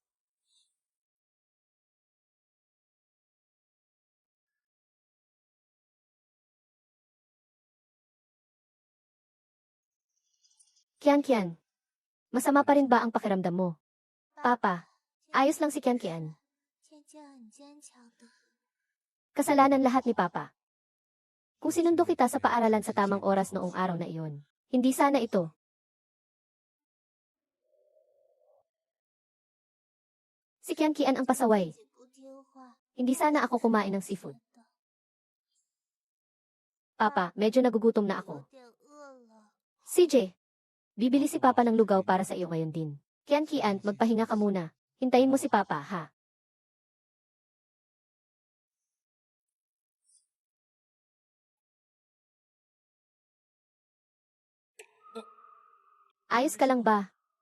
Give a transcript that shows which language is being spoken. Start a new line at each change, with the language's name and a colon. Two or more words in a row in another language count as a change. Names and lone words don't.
Filipino: Kian. Masama pa rin ba ang pakiramdam mo? Papa, ayos lang si Kian.
Chinese: 芊芊很坚强的。
Filipino: Kasalanan lahat ni Papa. Kung sinundo kita sa paaralan sa tamang oras noong araw na iyon, hindi sana ito. Si Kian ang pasaway.
Chinese: 自己不听话，
Filipino: Hindi sana ako kumain ng seafood. Papa, medyo nagugutom na
Chinese: 有
Filipino: ako.
Chinese: 点饿了。
Filipino: CJ, bibili si Papa ng lugaw para sa iyo ngayon din. Kian, magpahinga ka muna. Hintayin mo si Papa, ha? Ayos ka lang ba?